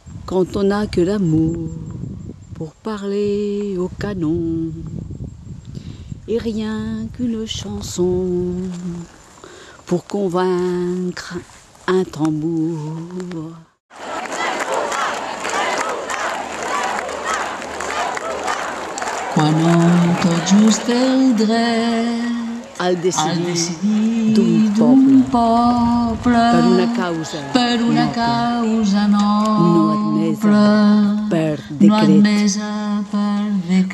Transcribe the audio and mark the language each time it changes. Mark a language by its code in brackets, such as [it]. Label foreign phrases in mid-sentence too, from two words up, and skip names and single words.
[fr] quand on n'a que l'amour pour parler au canon et rien qu'une chanson pour convaincre un tambour. [ca] Quan hom tot just té el dret al decidir d'un poble per una causa noble, no admesa per decret.